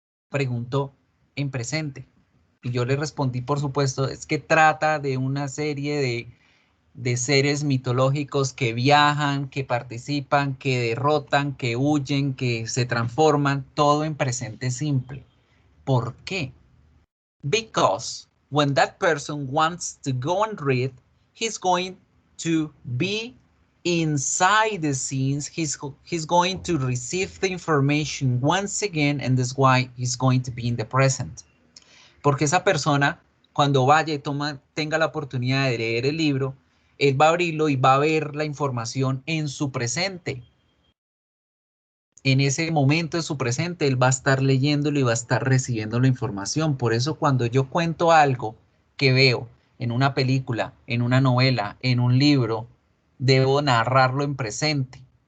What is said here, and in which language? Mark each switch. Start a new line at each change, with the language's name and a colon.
Spanish: Preguntó en presente. Y yo le respondí, por supuesto, es que trata de una serie de seres mitológicos que viajan, que participan, que derrotan, que huyen, que se transforman, todo en presente simple. ¿Por qué?
English: Because when that person wants to go and read, he's going to be inside the scenes, he's going to receive the information once again, and that's why he's going to be in the present.
Spanish: Porque esa persona, cuando vaya y tenga la oportunidad de leer el libro, él va a abrirlo y va a ver la información en su presente. En ese momento de su presente, él va a estar leyéndolo y va a estar recibiendo la información. Por eso cuando yo cuento algo que veo en una película, en una novela, en un libro, debo narrarlo en presente.